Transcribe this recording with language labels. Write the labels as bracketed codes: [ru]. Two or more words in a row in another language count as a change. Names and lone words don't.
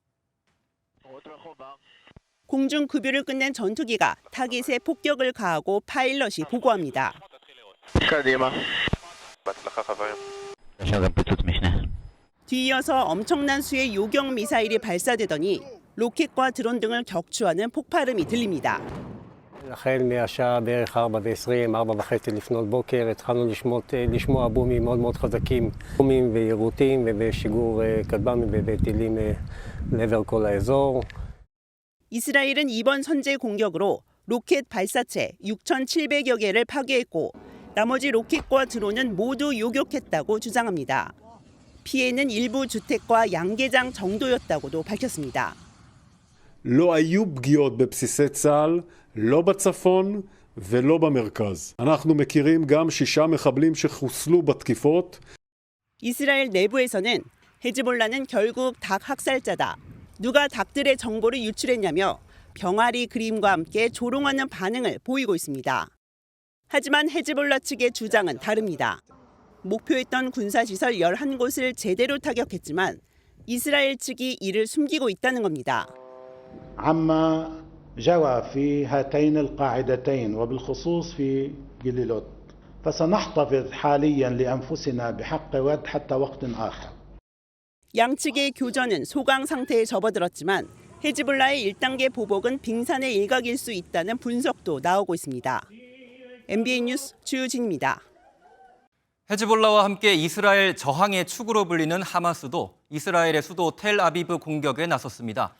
[ko] 공중 급유를 끝낸 전투기가 타깃에 폭격을 가하고 파일럿이 보고합니다. 뒤이어서 엄청난 수의 요격 미사일이 발사되더니 로켓과 드론 등을 격추하는 폭발음이 들립니다. [he] החל מהשעה בערך 4:20, 4:30 לפנות בוקר, התחלנו לשמוע בומים מאוד מאוד חזקים, בומים ויירוטים ובשיגור כטב"מים וטילים לעבר כל האזור. [ko] 이스라엘은 이번 선제 공격으로 로켓 발사체 6,700여 개를 파괴했고 나머지 로켓과 드론은 모두 요격했다고 주장합니다. 피해는 일부 주택과 양계장 정도였다고도 밝혔습니다. [he] לא היו פגיעות בבסיסי צה"ל, לא בצפון ולא במרכז. אנחנו מכירים גם 6 מחבלים שחוסלו בתקיפות. [ko] 이스라엘 내부에서는 헤즈볼라는 결국 닭 학살자다. 누가 닭들의 정보를 유출했냐며 병아리 그림과 함께 조롱하는 반응을 보이고 있습니다. 하지만 헤즈볼라 측의 주장은 다릅니다. 목표했던 군사시설 11곳을 제대로 타격했지만 이스라엘 측이 이를 숨기고 있다는 겁니다. [ar] عما جرى في هاتين القاعدتين وبالخصوص في جليلوت فسنحتفظ حاليا لأنفسنا بحق رد حتى وقت آخر. [ko] 양측의 교전은 소강 상태에 접어들었지만 헤즈볼라의 1단계 보복은 빙산의 일각일 수 있다는 분석도 나오고 있습니다. MBN 뉴스 주진입니다. 헤즈볼라와 함께 이스라엘 저항의 축으로 불리는 하마스도 이스라엘의 수도 텔아비브 공격에 나섰습니다.